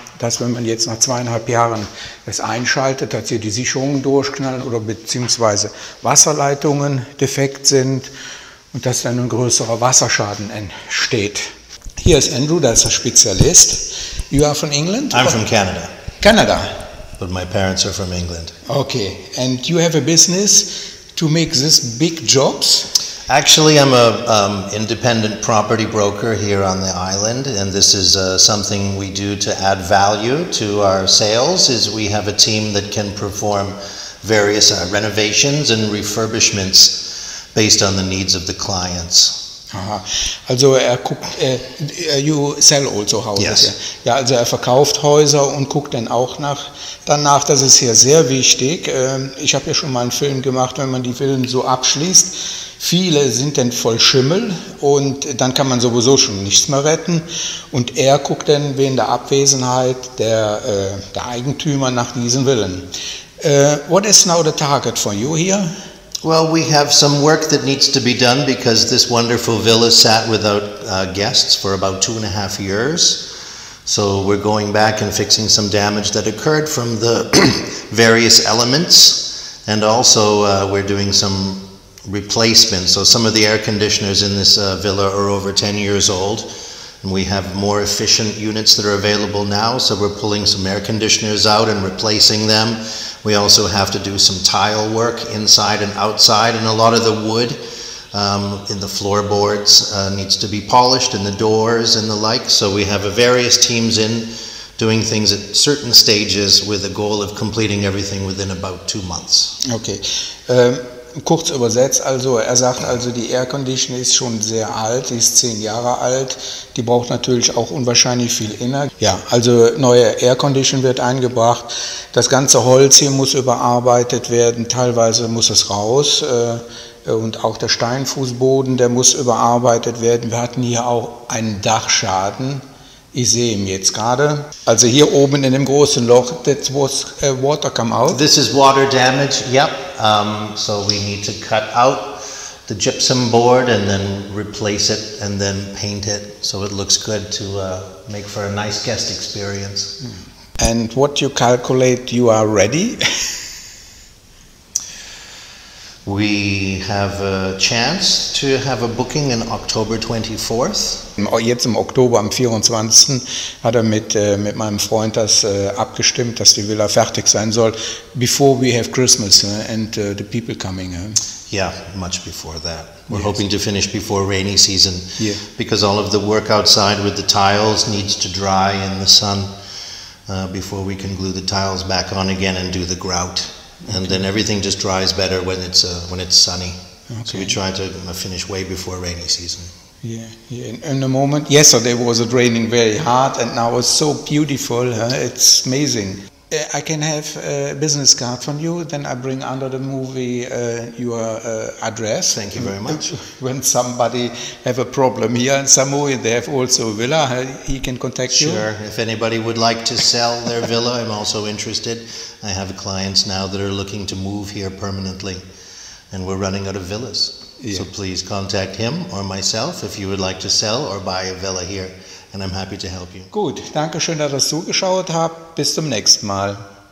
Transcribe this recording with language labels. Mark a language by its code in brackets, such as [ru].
[de] dass wenn man jetzt nach 2,5 Jahren es einschaltet, dass hier die Sicherungen durchknallen oder beziehungsweise Wasserleitungen defekt sind und dass dann ein größerer Wasserschaden entsteht. Hier ist Andrew, der ist der Spezialist. [en] You are from England? I'm from Canada. Canada. But my parents are from England. Okay, and you have a business to make these big jobs? Actually, I'm a independent property broker here on the island, and this is something we do to add value to our sales. Is we have a team that can perform various renovations and refurbishments based on the needs of the clients. [de] Aha. Also er guckt, [en] you sell also houses. Yes. [de] Ja, also er verkauft Häuser und guckt dann auch danach, das ist hier sehr wichtig. Ich habe ja schon mal einen Film gemacht, wenn man die Villen so abschließt. Viele sind dann voll Schimmel und dann kann man sowieso schon nichts mehr retten. Und er guckt dann wegen der Abwesenheit der Eigentümer nach diesen Villen. [en] What is now the target for you here? Well, we have some work that needs to be done because this wonderful villa sat without guests for about 2.5 years. So we're going back and fixing some damage that occurred from the various elements, and also we're doing some replacements. So some of the air conditioners in this villa are over 10 years old, and we have more efficient units that are available now, so we're pulling some air conditioners out and replacing them. We also have to do some tile work inside and outside, and a lot of the wood in the floorboards needs to be polished, and the doors and the like. So we have various teams in doing things at certain stages with the goal of completing everything within about 2 months. Okay. [de] Kurz übersetzt, also er sagt also, die Air Condition ist schon sehr alt, die ist 10 Jahre alt, die braucht natürlich auch unwahrscheinlich viel Energie. Ja, also neue Air Condition wird eingebracht, das ganze Holz hier muss überarbeitet werden, teilweise muss es raus und auch der Steinfußboden, der muss überarbeitet werden. Wir hatten hier auch einen Dachschaden. Ich sehe ihn jetzt gerade. Also hier oben in dem großen Loch, [en] that was water come out. This is water damage, yep. So we need to cut out the gypsum board and then replace it and then paint it so it looks good to make for a nice guest experience. And what you calculate, you are ready? We have a chance to have a booking on October 24th. [de] Jetzt im Oktober, am 24. hat er mit meinem Freund das abgestimmt, dass die Villa fertig sein soll, [en] before we have Christmas and the people coming. Yeah, much before that. We're hoping to finish before rainy season, because all of the work outside with the tiles needs to dry in the sun before we can glue the tiles back on again and do the grout. And then everything just dries better when it's sunny. Okay. So we try to finish way before rainy season. Yeah. In the moment, yesterday was it raining very hard, and now it's so beautiful. It's amazing. I can have a business card from you. Then I bring under the movie your address. Thank you very much. When somebody have a problem here in Samui, they have also a villa. He can contact you. Sure. If anybody would like to sell their villa, I'm also interested. I have clients now that are looking to move here permanently, and we're running out of villas. Yeah. So please contact him or myself if you would like to sell or buy a villa here, and I'm happy to help you. [de] Gut, danke schön, dass ihr zugeschaut habt. Bis zum nächsten Mal.